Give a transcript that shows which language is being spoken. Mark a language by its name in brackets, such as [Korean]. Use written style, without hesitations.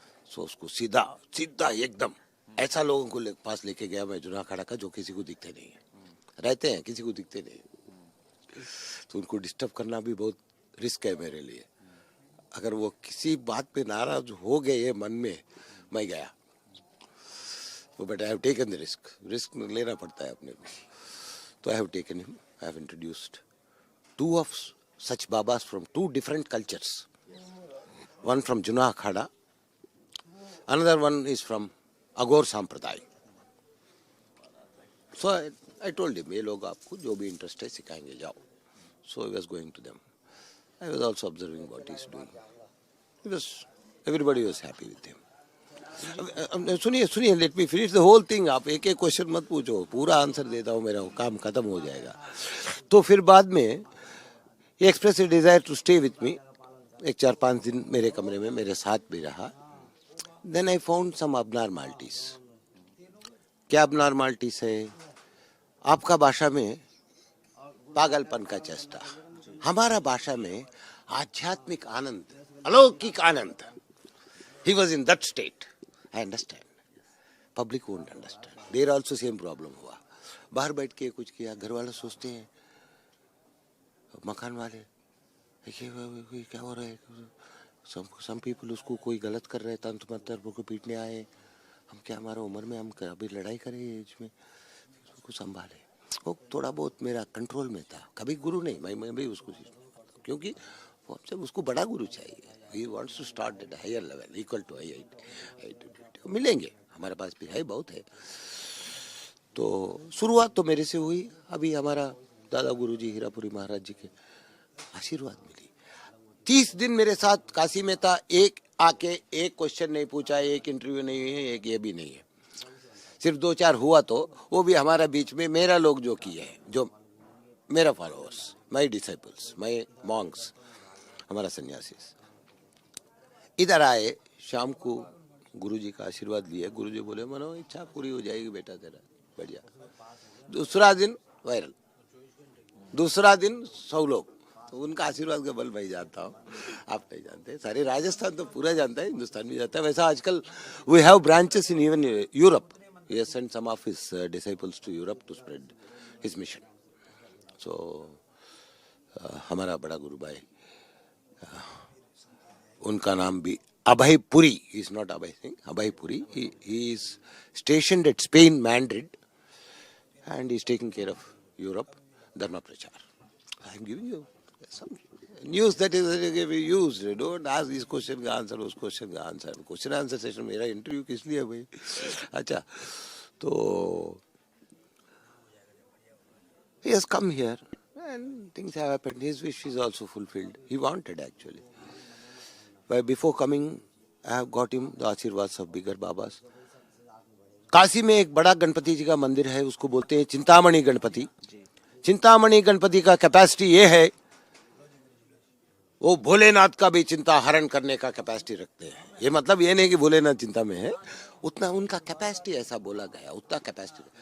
[Hindi] सो उसको सीधा एकदम ऐसा लोगों को पास लेके गया मैं, जूना अखाड़ा का, जो किसी को दिखते नहीं है, रहते हैं किसी को दिखते नहीं, तो उनको डिस्टर्ब करना भी बहुत रिस्क है मेरे लिए। अगर वो किसी बात पे नाराज हो गए मन में, मैं गया, तो [English] but I have taken the risk [Hindi] लेना पड़ता है अपने को। तो [English] I have taken him, I have introduced 2 of such Babas from two different cultures. One from Juna Akhada, another one is from Agor Sampradaya. So I told him, [Hindi] ये लोग आपको जो भी इंटरेस्ट है सिखाएंगे, जाओ. [English] So I was going to them. I was also observing what he's doing. Everybody was happy with him. सुनिए, let me finish the whole thing. [Hindi] आप एक एक क्वेश्चन मत पूछो, पूरा आंसर देता हूँ, मेरा काम खत्म हो जाएगा. तो फिर बाद में [English] he expressed a desire to stay with me. [Hindi] एक 4-5 दिन मेरे कमरे में मेरे साथ भी रहा. [English] Then I found some abnormalities. [Hindi] क्या abnormalities है? आपका भाषा में पागलपन का चेष्टा, हमारा भाषा में आध्यात्मिक आनंद, अलौकिक आनंद. [English] He was in that state. I understand. Public won't understand. There also same problem हुआ. [Hindi] बाहर बैठ के कुछ किया, घर वाले सोचते हैं, मकान वाले ये क्या हो रहा है. [English] Some people [Hindi] उसको कोई गलत कर रहे हैं, तंत्र मंत्र को पीटने आए. हम क्या, हमारा उम्र में हम अभी लड़ाई करें एज में, उसको संभाले. वो थोड़ा बहुत मेरा कंट्रोल में था. कभी गुरु नहीं, मैं भी उसको, क्योंकि वो हमसे उसको बड़ा गुरु चाहिए. [English] He wants to start at a higher level, equal to IIT. [Hindi] मिलेंगे, हमारे पास भी है, बहुत है. तो शुरुआत तो मेरे से हुई. अभी हमारा दादा गुरु जी हीरापुरी महाराज जी के आशीर्वाद मिली. 30 दिन मेरे साथ काशी में था. एक आके एक क्वेश्चन नहीं पूछा, एक इंटरव्यू नहीं है, एक ये भी नहीं है. सिर्फ 2-4 हुआ तो वो भी हमारा बीच में मेरा लोग जो किए हैं, जो मेरा फॉलोअर्स, [English] my disciples, my monks, [Hindi] हमारा सन्यासी. इधर आए, शाम को गुरुजी का आशीर्वाद लिए. गुरुजी बोले, मनो इच्छा पूरी हो जाएगी बेटा तेरा, बढ़िया. दूसरा दिन वायरल, दूसरा दिन 100 लोग. तो उनका आशीर्वाद का बल मैं जानता हूँ, आप नहीं जानते. सारे राजस्थान तो पूरा जानता है, हिंदुस्तान भी जानता है. वैसा आजकल [English] We have branches in even Europe. He has sent some of his disciples to Europe to spread his mission. [Hindi] So हमारा बड़ा गुरु भाई, उनका नाम भी अभय Puri. [English] He is not Abhay Singh, Abhay Puri. He is stationed at Spain, Madrid, and he is taking care of Europe, Dharma Prachar. I am giving you some news that is used. Don't ask this question [Hindi] का answer, उस question का answer. Question answer session मेरा interview किस लिए भाई? अच्छा, तो [English] he has come here and things have happened. His wish is also fulfilled. He wanted actually. But before coming, I have got him the ashirwad of bigger Babas. [Hindi] Kashi में एक बड़ा गणपति जी का मंदिर है, उसको बोलते हैं चिंतामणि गणपति. चिंतामणि गणपति का कैपेसिटी ये है, वो भोलेनाथ का भी चिंता हरण करने का कैपेसिटी रखते हैं. ये मतलब ये नहीं कि भोलेनाथ चिंता में है, उतना उनका कैपेसिटी, ऐसा बोला गया, उतना कैपेसिटी.